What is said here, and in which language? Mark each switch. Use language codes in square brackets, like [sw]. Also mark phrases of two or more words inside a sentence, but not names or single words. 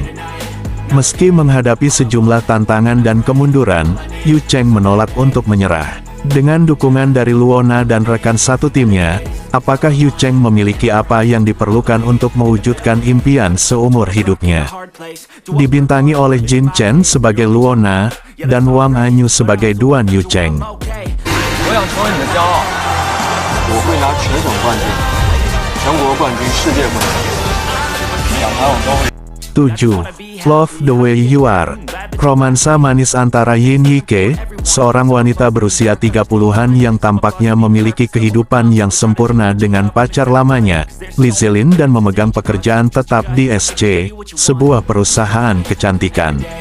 [id] Meski menghadapi sejumlah tantangan dan kemunduran, Yu Cheng menolak untuk menyerah. Dengan dukungan dari Luona dan rekan satu timnya, apakah Yu Cheng memiliki apa yang diperlukan untuk mewujudkan impian seumur hidupnya? Dibintangi oleh Jin Chen sebagai Luona, dan Wang Anyu sebagai Duan Yu Cheng. [zh] 我想成为你的骄傲。我会拿全省冠军、全国冠军、世界冠军，两盘我都会。 [id] 7. Love the Way You Are. Romansa manis antara Yin Yike, seorang wanita berusia 30-an yang tampaknya memiliki kehidupan yang sempurna dengan pacar lamanya, Li Zelin, dan memegang pekerjaan tetap di SC, sebuah perusahaan kecantikan.